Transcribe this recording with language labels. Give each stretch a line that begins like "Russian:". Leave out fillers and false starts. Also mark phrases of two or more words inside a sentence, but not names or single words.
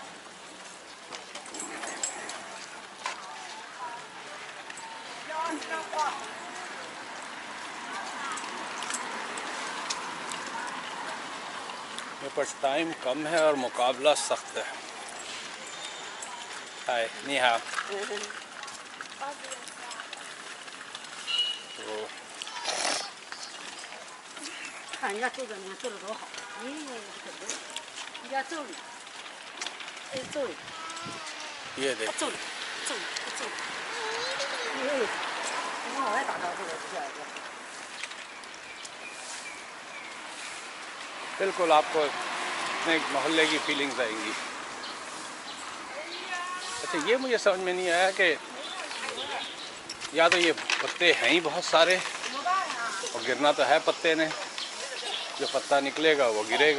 Hindi: मेरे पास टाइम कम है और मुकाबला सख्त है। हाय,
Chinese: 你好.
Hindi: तो
Chinese: 看人家做的，你看做的多好，人家揍你，哎揍你，
Hindi: ये देख,
Chinese: 揍你，揍你，揍你，你看我来打招呼了，这下子。
Hindi: बिल्कुल आपको अपने मोहल्ले की फीलिंग्स आएंगी। अच्छा, ये मुझे समझ में नहीं आया कि या तो ये पत्ते हैं ही बहुत सारे और गिरना तो है पत्ते ने, जो पत्ता निकलेगा वो गिरेगा।